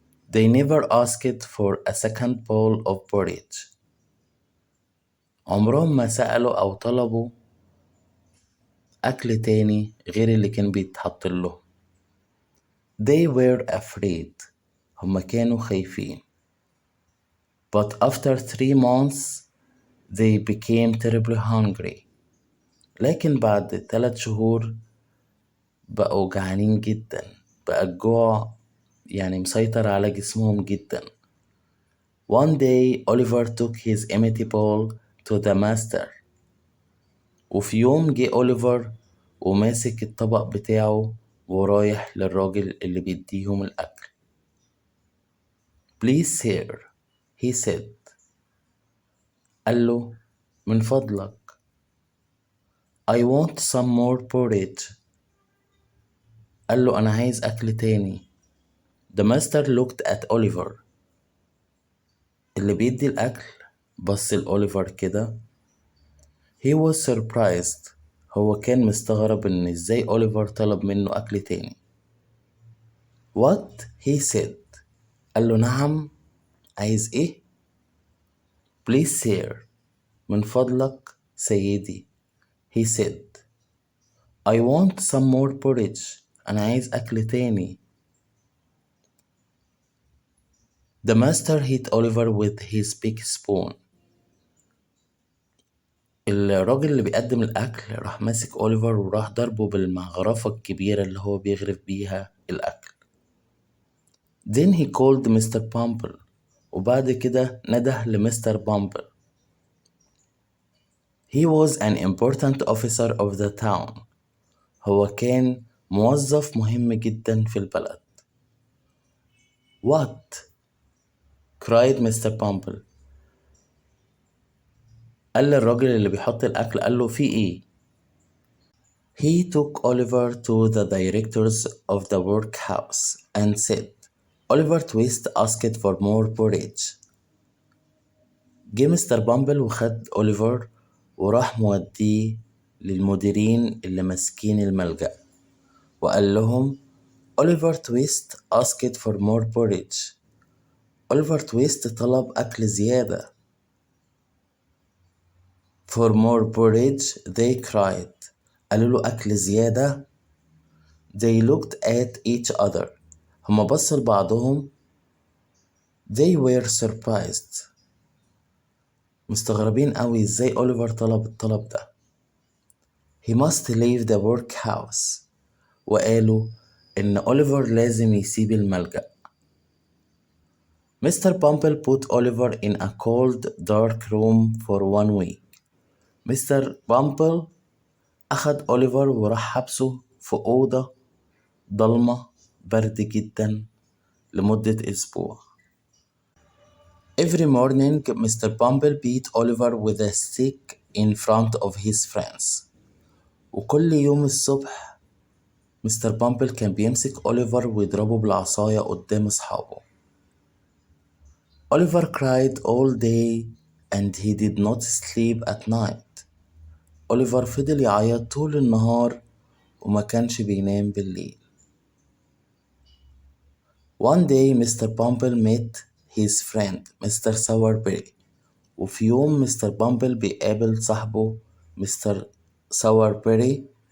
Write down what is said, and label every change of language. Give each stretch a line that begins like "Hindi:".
English: They never asked for a second bowl of porridge.
Arabic: عمرهم ما سألوا أو طلبوا أكل تاني غير اللي كان بيتحط لهم.
English: They were afraid.
Arabic: هما كانوا خايفين.
English: But after 3 months they became terribly hungry.
Arabic: لكن بعد 3 شهور بقوا جعانين جدا، بقى الجوع يعني مسيطر على جسمهم جدا.
English: One day Oliver took his empty bowl to the master.
Arabic: وفي يوم جه أوليفر وماسك الطبق بتاعه ورايح للراجل اللي بيديهم الأكل.
English: Please sir, he said.
Arabic: قال له من فضلك
English: I want some more porridge.
Arabic: قال له أنا عايز أكل تاني.
English: The master looked at Oliver.
Arabic: اللي بيدي الأكل بص لأوليفر كده.
English: He was surprised.
Arabic: هو كان مستغرب إن إزاي أوليفر طلب منه أكل تاني.
English: What? He said.
Arabic: قال له نعم، عايز إيه؟
English: Please sir.
Arabic: من فضلك سيدي.
English: He said. I want some more porridge.
Arabic: أنا عايز أكل تاني.
English: The master hit Oliver with his big spoon.
Arabic: الراجل اللي بيقدم الأكل راح ماسك أوليفر وراح ضربه بالمغرفة الكبيرة اللي هو بيغرف بيها الأكل.
English: Then he called Mr. Bumble.
Arabic: وبعد كده نده لمستر بامبل.
English: He was an important officer of the town.
Arabic: هو كان موظف مهم جدا في البلد.
English: What? cried Mr. Bumble.
Arabic: قال للراجل اللي بيحط الأكل قال له في إيه؟
English: He took Oliver to the directors of the workhouse and said, Oliver Twist asked for more porridge.
Arabic: جه مستر بامبل وخد أوليفر وراح موديه للمديرين اللي ماسكين الملجأ وقال لهم
English: Oliver Twist asked for more porridge.
Arabic: Oliver Twist طلب أكل زيادة.
English: For more porridge they cried.
Arabic: قالوا له أكل زيادة.
English: They looked at each other.
Arabic: هما بصوا لبعضهم.
English: They were surprised.
Arabic: مستغربين قوي ازاي أوليفر طلب الطلب ده.
English: He must leave the workhouse.
Arabic: وقالوا إن أوليفر لازم يسيب الملجأ.
English: Mr. Bumble put Oliver in a cold dark room for 1 week.
Arabic: مستر بامبل أخد أوليفر وراح حبسه في أوضة ضلمة برد جدا لمدة أسبوع.
English: Every morning Mr. Bumble beat Oliver with a stick in front of his friends.
Arabic: وكل يوم الصبح مستر بامبل كان بيمسك أوليفر ويضربه بالعصاية قدام أصحابه.
English: Oliver cried all day and he did not sleep at night.
Arabic: أوليفر فضل يعيط طول النهار وما كانش بينام بالليل.
English: One day Mr. Bumble met his friend Mr. Sowerberry.
Arabic: وفي يوم مستر بامبل بيقابل صاحبه مستر ساوربيري.